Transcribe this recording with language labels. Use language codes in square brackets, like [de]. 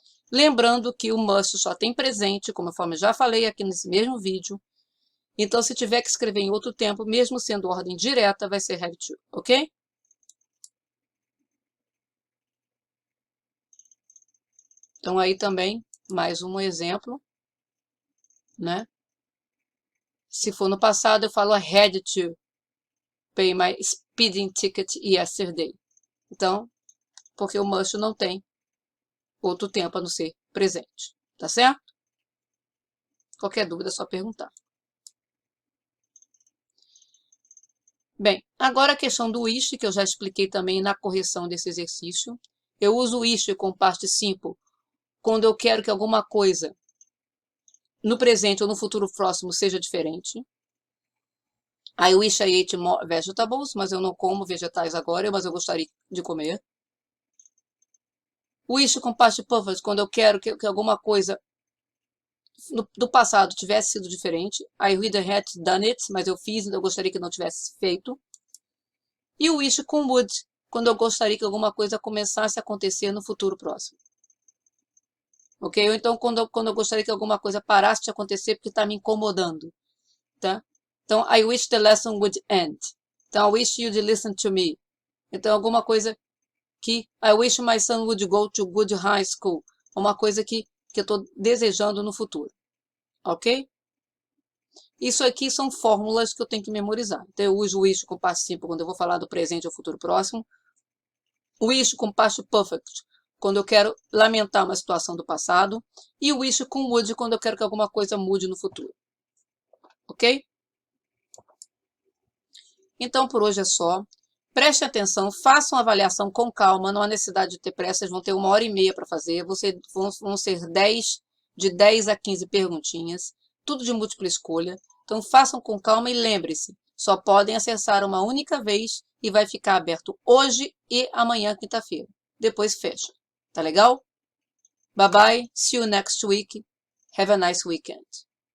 [pt] Lembrando que o must só tem presente, como eu já falei aqui nesse mesmo vídeo. Então, se tiver que escrever em outro tempo, mesmo sendo ordem direta, vai ser have to, ok? Então, aí também, mais um exemplo, né? Se for no passado, eu falo [en] I had to pay my speeding ticket yesterday. [pt] Então, porque o must não tem outro tempo a não ser presente, tá certo? Qualquer dúvida é só perguntar. Bem, agora a questão do wish, que eu já expliquei também na correção desse exercício. Eu uso o wish com past simple quando eu quero que alguma coisa no presente ou no futuro próximo seja diferente. [en] I wish I ate more vegetables, [pt] mas eu não como vegetais agora, mas eu gostaria de comer. Wish com past perfect, quando eu quero que alguma coisa do passado tivesse sido diferente. [en] I would have done it, [pt] mas eu fiz, eu gostaria que não tivesse feito. E o wish com would, quando eu gostaria que alguma coisa começasse a acontecer no futuro próximo. Ok? Ou então quando eu gostaria que alguma coisa parasse de acontecer porque está me incomodando. Tá? Então, [en] I wish the lesson would end. Então, I wish you'd listen to me. [pt] Então, alguma coisa que [en] I wish my son would go to good high school. [pt] Uma coisa que eu estou desejando no futuro. Ok? Isso aqui são fórmulas que eu tenho que memorizar. Então, eu uso o wish com past simple quando eu vou falar do presente ou futuro próximo. O wish com past perfect quando eu quero lamentar uma situação do passado. E o wish com would quando eu quero que alguma coisa mude no futuro. Ok? Então, por hoje é só. Preste atenção, façam a avaliação com calma, não há necessidade de ter pressa, vocês vão ter 1h30 para fazer, vão ser de 10 a 15 perguntinhas, tudo de múltipla escolha. Então, façam com calma e lembre-se, só podem acessar uma única vez e vai ficar aberto hoje e amanhã, quinta-feira. Depois fecha. Tá legal? [en] Bye bye, see you next week. Have a nice weekend.